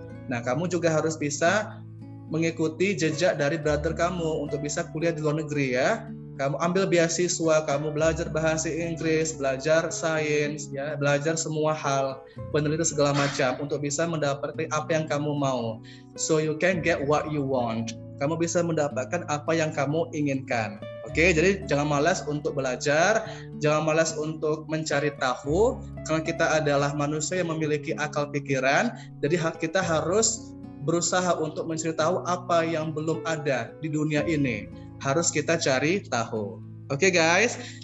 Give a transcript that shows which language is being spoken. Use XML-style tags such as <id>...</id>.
<id>Nah, kamu juga harus bisa mengikuti jejak dari brother kamu untuk bisa kuliah di luar negeri ya. Kamu ambil beasiswa, kamu belajar bahasa Inggris, belajar sains, ya, belajar semua hal, penelitian segala macam untuk bisa mendapatkan apa yang kamu mau.</id> <en>So you can get what you want.</en> <id>Kamu bisa mendapatkan apa yang kamu inginkan. Oke, jadi jangan malas untuk belajar, jangan malas untuk mencari tahu, karena kita adalah manusia yang memiliki akal pikiran, jadi kita harus berusaha untuk mencari tahu apa yang belum ada di dunia ini. Harus kita cari tahu. Oke guys,</id>